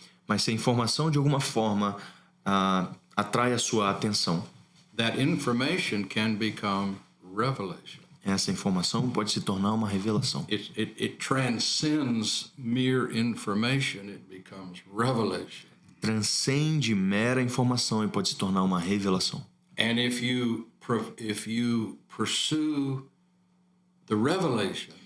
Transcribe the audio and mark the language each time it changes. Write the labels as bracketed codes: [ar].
[pt] Mas se a informação de alguma forma atrai a sua atenção, [en] that information can become revelation. [pt] essa informação pode se tornar uma revelação. [en] It transcends mere information. It becomes revelation. [pt] Transcende mera informação e pode se tornar uma revelação. [en] And if you pursue the revelation,